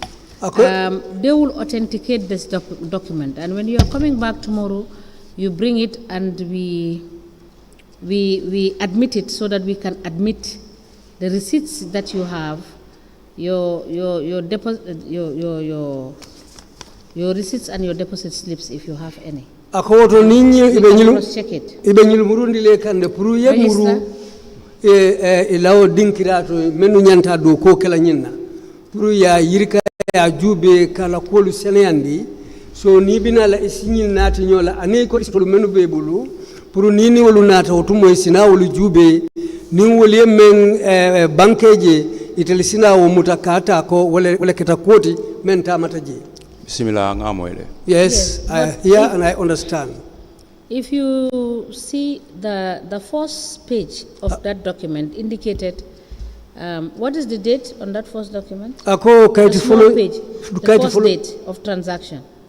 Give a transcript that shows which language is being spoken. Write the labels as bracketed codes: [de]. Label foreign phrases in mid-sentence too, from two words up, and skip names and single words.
[en] They will authenticate this document, and when you are coming back tomorrow, you bring it and we admit it so that we can admit the receipts that you have, your receipts and your deposit slips if you have any. [man] Akoto ninyi [en] check it. [man] Ibenyul murundi le kande puru ye muru ilawo dinkirato menu nyanta do ko kala nyinna puru ya yirika ya jube kala kolu seneyandi so ni bina la isinyil nati nyola ane ko istolu menu bebulu puru nini wolu nata otumo isina wolu jube ni wolu men bankeje itelisina wo mutakata ko wala keta koti men tamataje. [en] Yes, I hear and I understand. If you see the first page of that document indicated, what is the date on that first document? The small page, the first date of transaction.